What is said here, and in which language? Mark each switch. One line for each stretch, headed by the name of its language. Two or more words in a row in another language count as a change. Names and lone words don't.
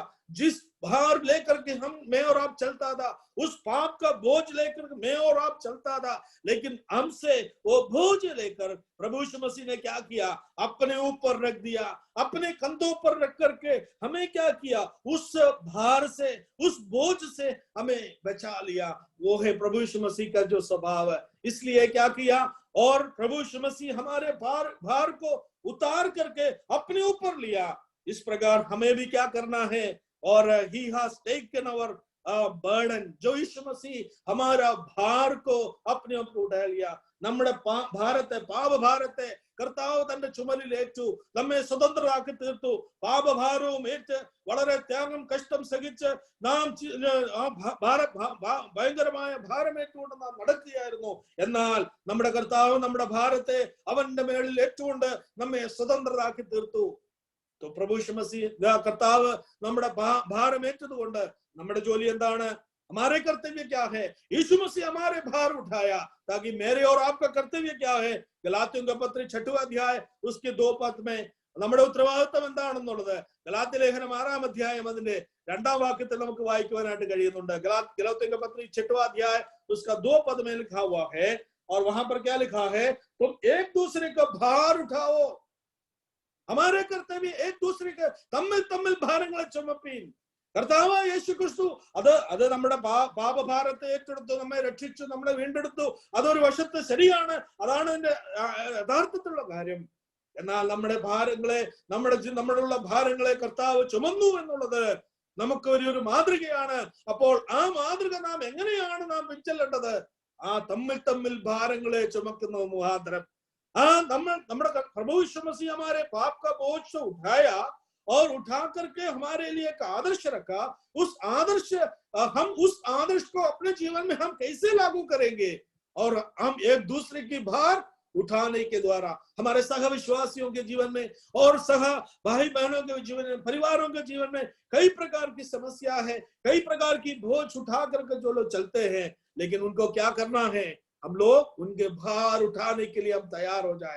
Hindi: जिस भार लेकर के मैं और आप चलता था, उस पाप का बोझ लेकर मैं और आप चलता था, लेकिन हमसे वो बोझ लेकर प्रभु यीशु मसीह ने क्या किया, अपने ऊपर रख दिया, अपने कंधों पर रख करके हमें क्या किया, उस भार से, उस बोझ से हमें बचा लिया। वो है प्रभु यीशु मसीह का जो स्वभाव है। इसलिए क्या किया, और प्रभु यीशु मसीह हमारे भार को उतार करके अपने ऊपर लिया। इस प्रकार हमें भी क्या करना है, और
English: he has taken our burden,
Hindi: जो यीशु मसीह हमारा भार को अपने ऊपर उठा लिया।
Malayalam: നമ്മുടെ ഭാരത്തെ, പാപഭാരത്തെ കർത്താവ് തന്റെ ചുമലിലേറ്റു, നമ്മെ സ്വതന്ത്രരാക്കി തീർത്തു। പാപഭാരവും ഏറ്റ് വളരെ ത്യാഗം കഷ്ടം സഹിച്ച് നാം ഭയങ്കരമായ ഭാരമേറ്റുകൊണ്ട് നാം നടക്കുകയായിരുന്നു. എന്നാൽ നമ്മുടെ കർത്താവ് നമ്മുടെ ഭാരത്തെ അവന്റെ മേളിൽ ഏറ്റുകൊണ്ട് നമ്മെ സ്വതന്ത്രരാക്കി തീർത്തു.
Hindi: तो प्रभु यीशु मसीह कर्ताव
Malayalam: നമ്മുടെ ഭാരം ഏറ്റതുകൊണ്ട് നമ്മുടെ ജോലി എന്താണ്,
Hindi: हमारे कर्तव्य क्या है, यीशु मसीह हमारे भार उठाया, ताकि मेरे और आपका कर्तव्य क्या है। गलातियों का पत्र 6वां अध्याय उसके 2 पद में
Malayalam: നമ്മുടെ ഉത്തരവാദിത്വം എന്താണെന്നുള്ളത് ഗലാത്യ ലേഖനം 6-ാം അധ്യായം അതിന്റെ 2-ാം വാക്യത്തിൽ നമുക്ക് വായിക്കുവാനായിട്ട് കഴിയുന്നുണ്ട്।
Hindi: गलातियों का पत्र 6वां अध्याय उसका 2 पद में लिखा हुआ है, और वहां पर क्या लिखा है, तुम एक दूसरे का भार उठाओ। हमारे कर्तव्य एक दूसरे के
Malayalam: തമ്മിൽ ഭാരങ്ങളെ ചുമപ്പീൻ। കർത്താവായ യേശു ക്രിസ്തു അത് നമ്മുടെ പാപഭാരത്തെ ഏറ്റെടുത്തു, നമ്മെ രക്ഷിച്ചു, നമ്മളെ വീണ്ടെടുത്തു. അതൊരു വശത്ത് ശരിയാണ്, അതാണ് അതിന്റെ യഥാർത്ഥത്തിലുള്ള കാര്യം. എന്നാൽ നമ്മുടെ ഭാരങ്ങളെ, നമ്മളുള്ള ഭാരങ്ങളെ കർത്താവ് ചുമന്നു എന്നുള്ളത് നമുക്ക് ഒരു മാതൃകയാണ്. അപ്പോൾ ആ മാതൃക നാം എങ്ങനെയാണ് നാം പിൻചെല്ലേണ്ടത്, ആ തമ്മിൽ ഭാരങ്ങളെ ചുമക്കുന്ന മുഖാന്തരം നമ്മുടെ
Hindi: प्रभु यीशु मसीह हमारे पाप का बोझ से उठाया और उठा करके हमारे लिए एक आदर्श रखा। हम उस आदर्श को अपने जीवन में हम कैसे लागू करेंगे, और हम एक दूसरे की भार उठाने के द्वारा हमारे सह विश्वासियों के जीवन में और सह भाई बहनों के जीवन में, परिवारों के जीवन में कई प्रकार की समस्या है, कई प्रकार की बोझ उठा करके जो लोग चलते हैं, लेकिन उनको क्या करना है, हम लोग उनके भार उठाने के लिए हम तैयार हो जाए।